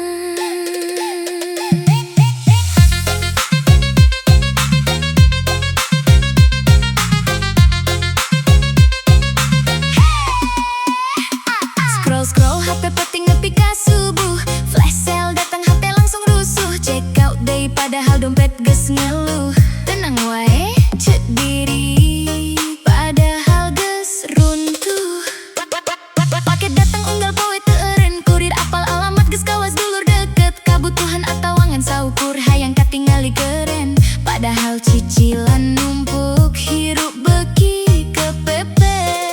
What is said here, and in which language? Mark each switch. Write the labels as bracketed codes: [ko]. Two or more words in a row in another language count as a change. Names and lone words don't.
[su] Scroll HP peting nepi ka subuh, [en] flash sale [su] datang HP langsung rusuh. [en] Check out day [su] padahal dompet geus ngeluh. Tenang wae cek diri padahal geus runtuh. Paket datang unggal poe teu eureun, kurir apal alamat geus kawas dulur deket. Kabutuhan atawangan saukur hayang katingali keren, padahal cicilan numpuk hirup beki kepepet.